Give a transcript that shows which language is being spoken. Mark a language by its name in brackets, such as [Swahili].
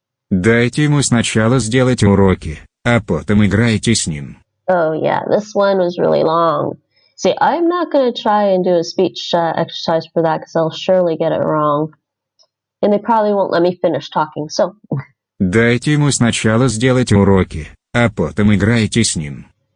[Russian] Дайте ему сначала сделать уроки, а потом играйте с ним. [English] Oh yeah, this one was really long. See, I'm not going to try and do a speech exercise for that because I'll surely get it wrong. And they probably won't let me finish talking. So, [Russian] Дайте ему сначала сделать уроки, а потом играйте с ним.